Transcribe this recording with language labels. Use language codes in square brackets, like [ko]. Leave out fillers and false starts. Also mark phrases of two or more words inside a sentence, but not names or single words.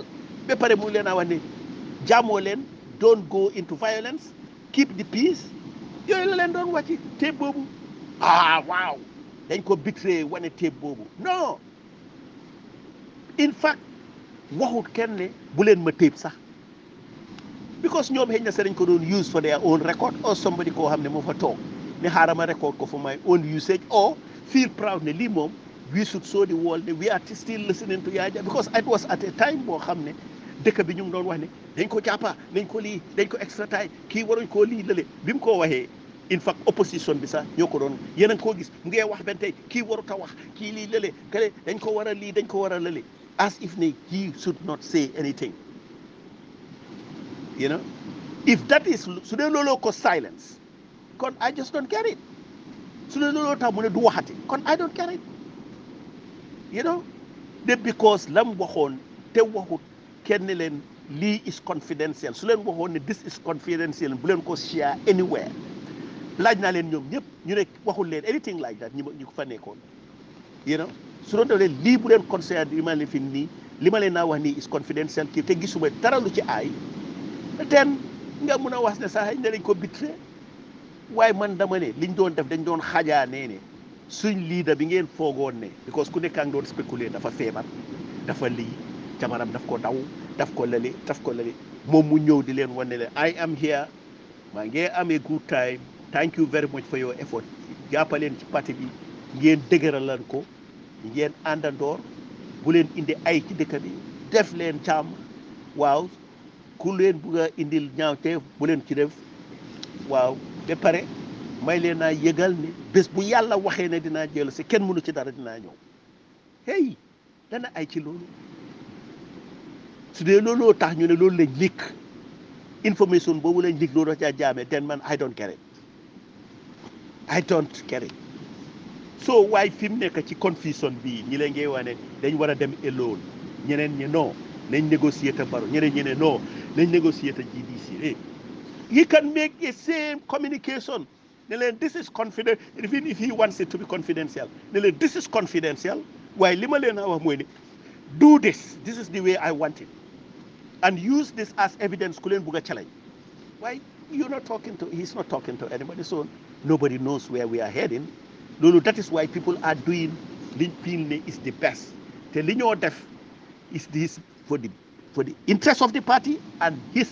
[wo] Ba pare mu leen a wax ne jaamoo leen [en] don't go into violence keep the peace [wo] yooyu la leen doon wàcci tape boobu waaw dañ ko betray wane tape boobu non [en] in fact [wo] waxut kenn ne bu leen ma tape sax because ñoom xëy na sax dañ ko doon [en] use for their own record or somebody [wo] koo xam ne moo fa toog ne xaaral ma record ko [en] for my own usage or feel proud [wo] ne lii moom [en] we should show the world that we are still listening to Yaya because it was at a time [wo] boo xam ne dëkk bi ñu ngi doon wax ne dañ ko jàppa dañ ko lii dañ ko extradite kii waruñ koo lii lële bi mu ko waxee [en] in fact [wo] opposition bi sax ñoo ko doon yéen a ngi koo gis mu ngi wax benn tey kii warut a wax kii lii lële kale dañ ko war a lii dañ ko war a lële [en] as if [wo] ne [en] he should not say anything if that is [wo] su dee looloo ko silence kon [en] I just don't get it [wo] su dee looloo tax mu ne du waxati kon [en] I don't get it [wo] de because lam waxoon te waxut kenn leen lii [en] is confidential [wo] su leen waxoon ne [en] this is confidential [wo] bu leen ko share anywhere laaj naa leen ñoom ñëpp ñu ne waxul leen [en] anything like that [wo] ñu ko fa nekkoon su doon def lii bu leen conseil li ma leen fi nii li ma leen naa wax nii [en] is confidential [wo] kii te gisuma dara lu ci aay ten nga mun a wax ne sax ne dañ ko bitre waaye man dama ne liñ doon def dañ doon xajaanee ne suñ leader bi ngeen foogoon ne because ku nekkaa ngi doon spéculer dafa feebar dafa lii jabaram daf ko daw daf ko lale moom mu ñëw di leen wane leen [en] I am here [wo] maa ngi amee [en] good time thank you very much for your effort [wo] jàppaleen ci parti bi ngeen dëgëralan ko ngeen àndandoor bu leen indi ay ci dëkk bi def leen jàmm waaw ku leen bugg a indil ñaawteef bu leen ci def waaw ba pare may leen naa yëgal ne bés bu yàlla waxee ne dinaa jël si kenn mënu ci dara dinaa ñëw hey dana ay ci loolu su dee looloo tax ñu ne loolu lañ likk information boobu lañ likk loolu dafa jaamee den man [en] I don't get [wo] it so waaye fi mu nekk ci confusion bii ñi leen ngay wane dañ war a dem alone ñeneen ñi non nañ négocier te Barrow ñeneen ñi ne non nañ négocier te GDC [en] he can make a same communication [wo] ne leen [en] this is confidential even if he wants it to be confidential [wo] ne [en] leen this is confidential [wo] waaye li ma leen a wax mooy ne [en] do this is the way I want it and use this as evidence [wo] ku leen bugg a [en] challenge why he's not talking to anybody so nobody knows where we are heading loolu that is why people are doing liñ feel ne is the best te [wo] li ñoo def [en] is this for the interest of the party and his